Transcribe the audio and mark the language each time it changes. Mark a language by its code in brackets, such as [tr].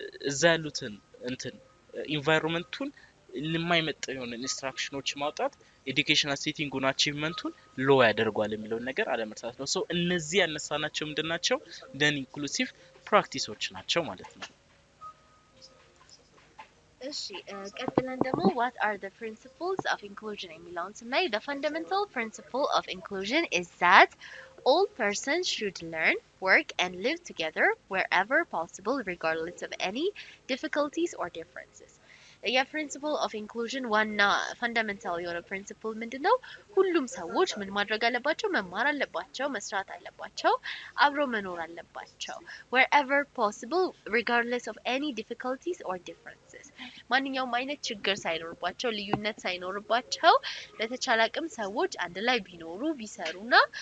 [am] እዛ ያሉትን እንትን ኢንቫይሮንመንቱን ለማይመጣው የሆነ ኢንስትራክሽኖች ማውጣት ኤዱኬሽናል ሴቲንጉን አቺቭመንቱን ሎ ያደርጋል የሚለው ነገር አለመርሳት ነው ሶ እነዚህ ያነሳናቸው ምንድናቸው ደን ኢንክሉሲቭ ፕራክቲሶች ናቸው ማለት ነው እሺ ቀጥለን ደግሞ [en] what are the principles of inclusion [am] የሚለውን ስናይ [en] the fundamental principle of inclusion is that all persons should learn, work and live together wherever possible regardless of any difficulties or differences. [am] የፕሪንሲፕል ኦፍ ኢንክሉዥን ዋና ፈንዳሜንታል የሆነ ፕሪንሲፕል ምንድነው ሁሉም ሰዎች ምን ማድረግ አለባቸው መማር አለባቸው መስራት አለባቸው አብሮ መኖር አለባቸው [en] wherever possible regardless of any difficulties or differences [am] ማንኛውም አይነት ችግር ሳይኖርባቸው ልዩነት ሳይኖርባቸው በተቻለ አቅም ሰዎች አንድ ላይ ቢኖሩ ቢሰሩና